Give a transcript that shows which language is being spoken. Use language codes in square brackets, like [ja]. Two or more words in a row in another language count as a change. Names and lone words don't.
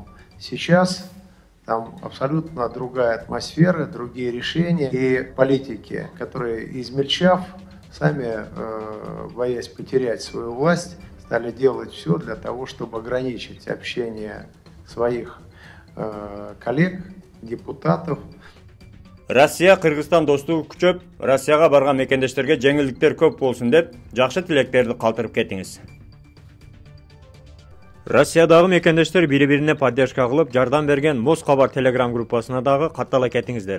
[ru] Сейчас там абсолютно другая атмосфера, другие решения и политики, которые, измельчав, сами, боясь потерять свою власть, стали делать все для того, чтобы ограничить общение своих коллег, депутатов. [ky] Россия Кыргызстан достугу күчөп, Россияга барган мекендештерге жеңилдиктер көп болсун деп, жакшы тилектерди калтырып кетиңиз. Россиядагы мекендештер бири-бирине поддержка кылып, жардам берген Моз Кабар Telegram группасына дагы каттала кетиңиздер.